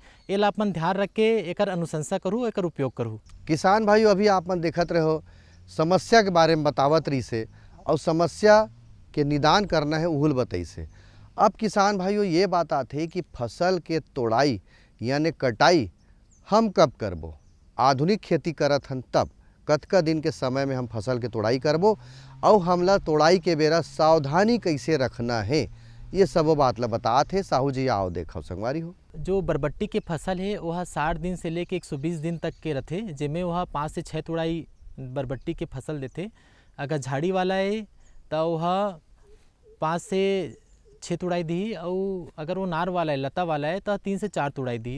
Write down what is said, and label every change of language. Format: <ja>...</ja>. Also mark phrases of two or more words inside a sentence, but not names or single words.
<hne>एला आप मन ध्यान रख के एक अनुशंसा करूँ, एक उपयोग करूँ। किसान भाइयों, अभी आप मन देखत रहो समस्या के बारे में बतावत रही से और समस्या के निदान करना है उहुल बतई से। अब किसान भाइयों ये बात आते कि फसल के तोड़ाई यानी कटाई हम कब करबो? आधुनिक खेती करत हन तब कतका दिन के समय में हम फसल के तोड़ाई करबो और हमला तोड़ाई के बेरा सावधानी कैसे रखना है, ये सब बात ला बताते हैं। साहू जी आओ देखो संगवारी हो। जो बरबट्टी के फसल है वह 60 दिन से लेके 120 दिन तक के रहते, जिसमें वह 5 से 6 तोड़ाई बरबट्टी के फसल देते। अगर झाड़ी वाला है तो वह 5 से 6 तोड़ाई दी, और अगर वो नार वाला है, लता वाला है तो 3 से 4 तोड़ाई दी।</hne>